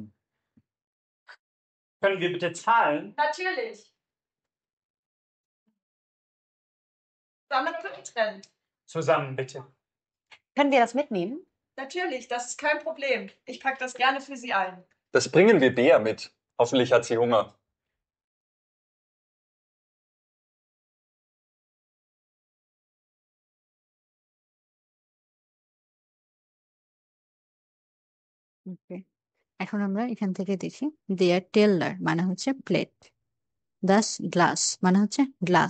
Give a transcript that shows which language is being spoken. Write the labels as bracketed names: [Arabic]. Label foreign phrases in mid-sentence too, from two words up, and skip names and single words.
[German] Können wir bitte zahlen? Natürlich. Zusammen oder getrennt? Zusammen bitte. Können wir das mitnehmen? Natürlich, das ist kein Problem. Ich packe das gerne für Sie ein. Das bringen wir Bea mit. Hoffentlich hat sie Hunger. [Bangla] ওকে এখন আমরা এখান থেকে দেখি [German] der Teller [Bangla] মানে হচ্ছে প্লেট [German] das Glas [Bangla] মানে হচ্ছে গ্লাস